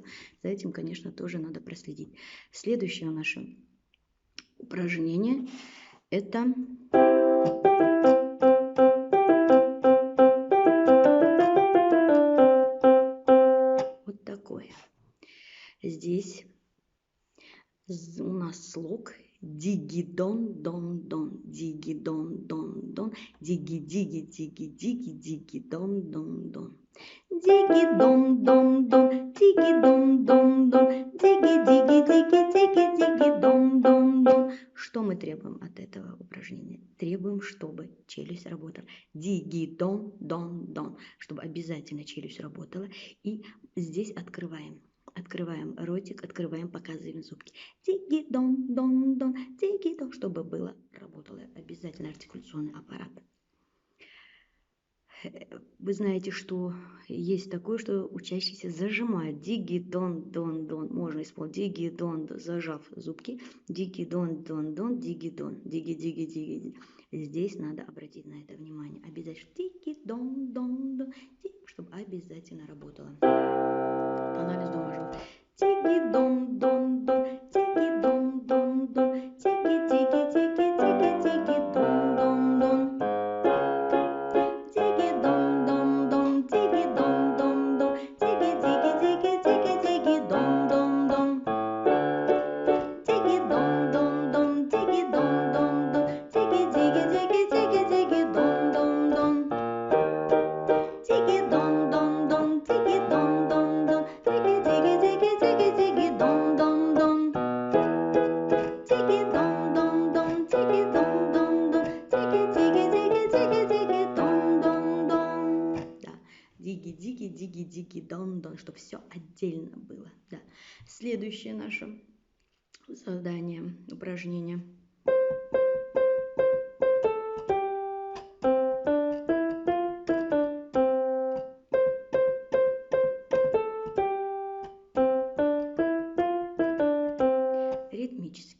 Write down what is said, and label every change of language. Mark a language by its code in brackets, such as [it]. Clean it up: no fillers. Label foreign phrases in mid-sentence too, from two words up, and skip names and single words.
[ru] За этим, конечно, тоже надо проследить. Следующее наше упражнение – это вот такое. Здесь у нас слог диги-дон-дон-дон, диги-дон-дон-дон, диги-диги-диги-диги-диги-дон-дон-дон. Диги-дон-дон-дон, диги-дон-дон-дон, диги-диги-диги-диги-диги-дон-дон-дон. Что мы требуем от этого упражнения? Требуем, чтобы челюсть работала. Диги-дон-дон-дон, чтобы обязательно челюсть работала. И здесь открываем. Открываем ротик, открываем, показываем зубки. Диги-дон-дон-дон, диги-дон, чтобы было, работал обязательно артикуляционный аппарат. Вы знаете, что есть такое, что учащиеся зажимают. Диги-дон-дон-дон. Можно исполнить диги-дон, зажав зубки. Диги-дон-дон-дон, диги-дон. Диги-диги-диги. Здесь надо обратить на это внимание. Обязательно диги-дон-дон-дон, чтобы обязательно работало. Анализ до мажор. Диги-дон-дон-дон, диги-дон-дон-дон, диги-диги-диги-диги-диги-дон-дон-дон. Диги-дон-дон-дон, диги-дон-дон-дон, диги-диги-диги-диги-диги-дон-дон-дон. Диги-дон-дон-дон, диги-дон-дон-дон, диги-диги-диги-диги-диги-дон-дон-дон. Диги-дон-дон-дон, диги-дон-дон-дон, диги-диги-диги-диги-диги-дон-дон-дон. Диги-дон-дон-дон, диги-дон-дон-дон, диги-диги-диги-диги-диги-дон-дон-дон. Да, диги-диги-диги-диги-дон-дон, чтобы все отдельно было. Да. Следующее наше задание, упражнение. Ритмически.